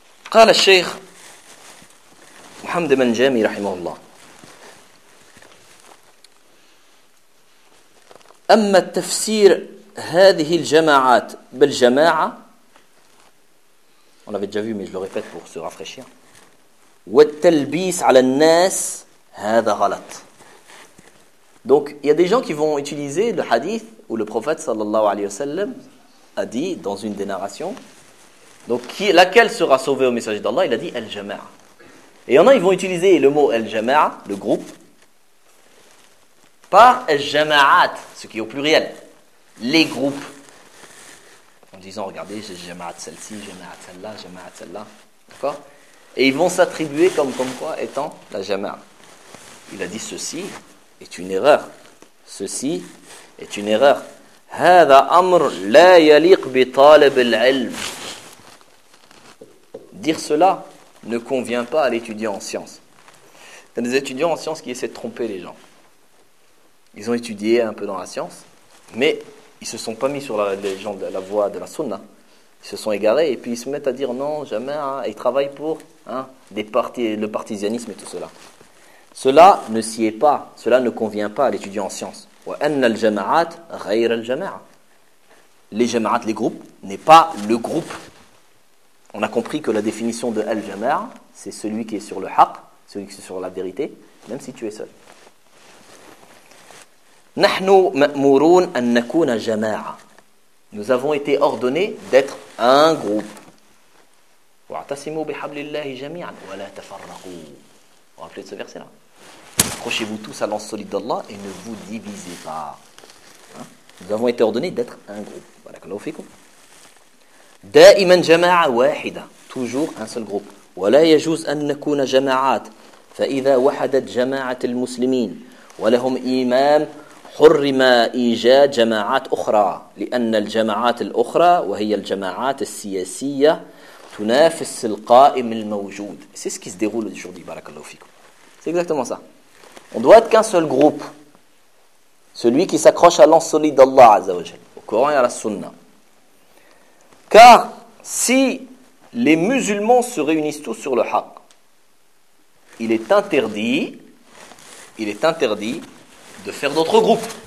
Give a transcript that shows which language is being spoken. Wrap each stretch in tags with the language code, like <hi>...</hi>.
<ar>قال الشيخ محمد بن جامي رحمه الله. أما التفسير هذه الجماعات بالجماعة.</ar> <fr>On avait déjà vu, mais je le répète pour se rafraîchir.</fr> <ar>والتلبيس على الناس هذا غلط.</ar> <fr>Donc, il y a des gens qui vont utiliser le hadith où le prophète sallallahu alayhi wa sallam a dit dans une des narrations, donc laquelle sera sauvée au messager d'Allah, il a dit al-jama'a. Et il y en a, ils vont utiliser le mot al-jama'a, le groupe, par al-jama'at, ce qui est au pluriel, les groupes. En disant, regardez, j'ai jama'at celle-ci, jama'at celle-là, jama'at celle-là. D'accord ? Et ils vont s'attribuer comme quoi étant la jama'at. Il a dit, ceci est une erreur. Ceci est une erreur.</fr> <ar>هذا أمر لا يليق بطالب العلم.</ar> <fr>Dire cela ne convient pas à l'étudiant en sciences. Il y a des étudiants en sciences qui essaient de tromper les gens. Ils ont étudié un peu dans la science, mais ils ne se sont pas mis sur la voie de la sunna. Ils se sont égarés et puis ils se mettent à dire non, jamais. Hein, ils travaillent pour le partisanisme et tout cela. Cela ne s'y est pas. Cela ne convient pas à l'étudiant en sciences. «</fr> <ar>Wa anna al-jama'at ghayr al-jama'a.</ar> <fr>» Les jama'at, les groupes, n'est pas le groupe. On a compris que la définition de al-jama'a, c'est celui qui est sur le haq, celui qui est sur la vérité, même si tu es seul.</fr> <ar>نحن مأمورون أن نكون جماعة.</ar> <fr>Nous avons été ordonnés d'être un groupe.</fr> <ar>واعتصموا بحبل الله جميعا ولا تفرقوا.</ar> <fr>Rappelez ce verset-là. Accrochez-vous tous à l'anse solide d'Allah et ne vous divisez pas. Hein? Nous avons été ordonnés d'être un groupe. Voilà que nous faisons.</fr> <ar>دائما جماعة واحدة.</ar> <fr>Toujours un seul groupe.</fr> <ar>ولا يجوز أن نكون جماعات فإذا وحدت جماعة المسلمين ولهم إمام حرم إيجاد جماعات أخرى لأن الجماعات الأخرى وهي الجماعات السياسية تنافس القائم الموجود.</ar> <fr>C'est ce qui se déroule aujourd'hui, barakallahu fikum. C'est exactement ça. On doit être qu'un seul groupe, celui qui s'accroche à l'anse solide d'Allah Azza wa Jalla, au Coran et à la Sunna. Car si les musulmans se réunissent tous sur le haq, il est interdit de faire d'autres groupes.</fr>